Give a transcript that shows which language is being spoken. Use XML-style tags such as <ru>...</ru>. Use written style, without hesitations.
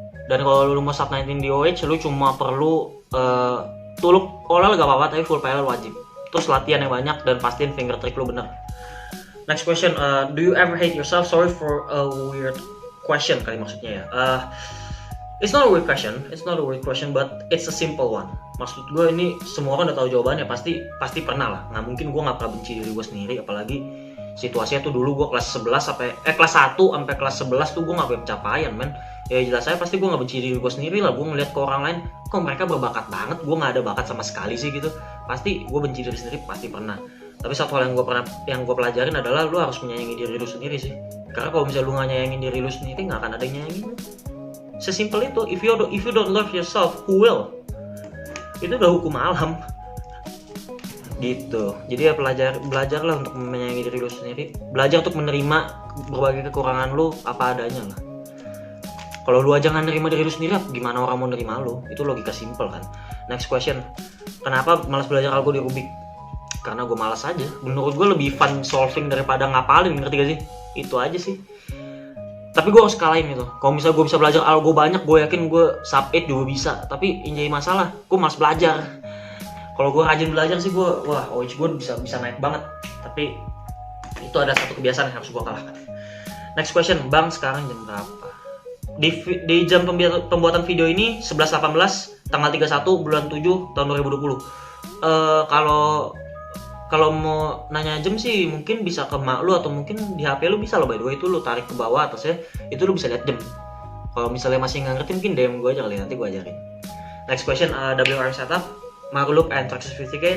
<id>Dan kalau lu mau subtenin di OH, lu cuma perlu tuluk OLL gak apa-apa, tapi full PLL wajib. Terus latihan yang banyak dan pastiin finger trick lu bener.</id> <en>Next question, do you ever hate yourself? Sorry for a weird question</en> <id>kali maksudnya ya.</id> <en>It's not a weird question, but it's a simple one.</en> <id>Maksud gue ini semua orang udah tahu jawabannya, pasti pernah lah. Nggak mungkin gue nggak pernah benci diri gue sendiri, apalagi situasinya tuh dulu gue kelas 1 sampai kelas 11 tuh gue nggak punya pencapaian, men. Ya jelas saya pasti gue nggak benci diri gue sendiri lah. Gue ngeliat ke orang lain, kok mereka berbakat banget, gue nggak ada bakat sama sekali sih gitu. Pasti gue benci diri sendiri, pasti pernah. Tapi satu hal yang gue pelajarin adalah lu harus menyayangi diri lu sendiri sih. Karena kalau misalnya lu nggak nyayangin diri lu sendiri, nggak akan ada yang nyayangin lu. Sesimpel itu.</id> <en>If you don't love yourself, who will?</en> <id>Itu udah hukum alam. Gitu. Jadi ya belajarlah untuk menyayangi diri lu sendiri. Belajar untuk menerima berbagai kekurangan lu apa adanya lah. Kalau lu aja nggak nerima diri lu sendiri, gimana orang mau nerima lu? Itu logika simpel kan.</id> <en>Next question.</en> <id>Kenapa malas belajar algo di Rubik? Karena gue malas aja. Menurut gue lebih fun solving daripada ngapalin, ngerti gak sih? Itu aja sih. Tapi gue harus kalahin itu. Kalau misalnya gue bisa belajar algo banyak, gue yakin gue sub 8 juga bisa. Tapi yang jadi masalah, gue malas belajar. Kalau gue rajin belajar sih gue, wah OH gue bisa naik banget. Tapi itu ada satu kebiasaan yang harus gue kalahkan.</id> <en>Next question,</en> <id>Bang sekarang jam berapa? Di jam pembuatan video ini 11.18, tanggal 31 bulan 7 tahun 2020. Kalau mau nanya jam sih mungkin bisa ke mak lu atau mungkin di HP lu bisa lo,</id> <en>by the way</en> <id>itu lu tarik ke bawah atasnya itu lu bisa lihat jam. Kalau misalnya masih nggak ngerti mungkin DM gue aja kali, nanti gue ajarin.</id> <en>Next question, WR setup, Magloop and Traxxas 50K.</en>